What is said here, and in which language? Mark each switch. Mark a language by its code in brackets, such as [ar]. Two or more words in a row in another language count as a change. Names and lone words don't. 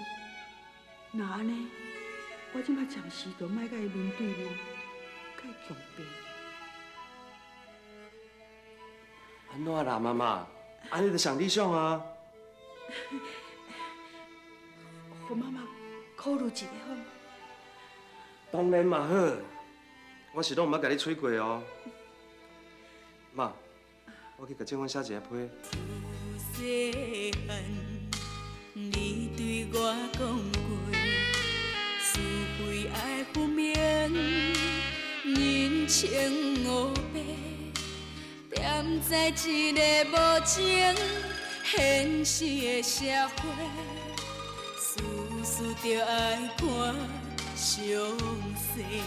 [nan] 那安尼，我即摆暂时就莫甲伊面对面，甲伊强辩。安怎啦，妈妈？安尼就上理想啊。互妈妈考虑一下好。当然嘛好，我是拢毋捌甲你催过哦。妈，我去甲政府写一个批。细汉，你对我讲过，是非爱分明，人情黑白，踮在一个无情现实的社会，事事着爱看详细。